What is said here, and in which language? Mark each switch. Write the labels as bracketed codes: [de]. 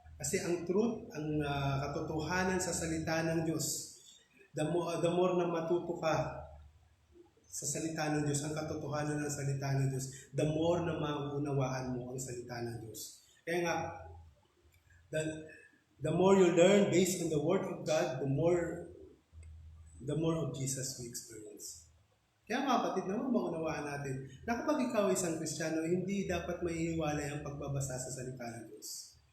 [tl] Kasi ang truth, ang katotohanan sa salita ng Diyos, the more na matuto ka sa salita ng Diyos, ang katotohanan ng salita ng Diyos, the more na maunawaan mo ang salita ng Diyos. [en] Kaya nga, the more you learn based on the Word of God, the more of Jesus we experience. [tl] Kaya mga kapatid, naman maunawaan natin na kapag ikaw ay isang Kristiyano, hindi dapat maihiwalay ang pagbabasa sa salita ng Diyos.